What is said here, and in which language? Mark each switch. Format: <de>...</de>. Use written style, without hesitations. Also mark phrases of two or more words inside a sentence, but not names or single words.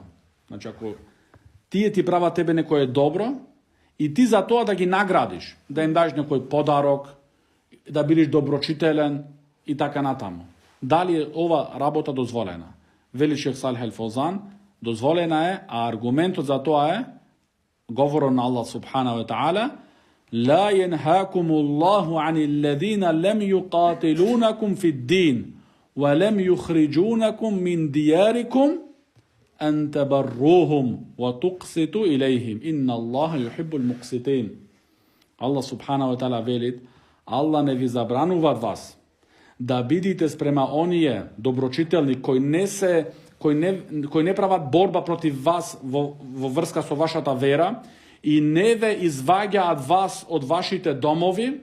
<mk>Значи, ако тие ти прават тебе некое добро и ти за тоа да ги наградиш, да им даш некој подарок, да бидеш доброчителен и така натаму. Дали е ова работа дозволена? Вели шех Салих Ал-Фаузан, дозволена е, а аргументот за тоа е говорот на Аллах</mk> <ar>سبحانه وتعالى: لا ينهاكم الله عن الذين لم يقاتلونكم في الدين ولم يخرجونكم من دياركم أن تبروهم وتقسطوا إليهم إن الله يحب المقسطين. الله سبحانه وتعالى</ar> <mk>велит: Allah не ви забранува вас да бидите спрема оние доброчителни кои не прават борба против вас во врска со вашата вера и не ве изваѓаат вас од вашите домови.</mk>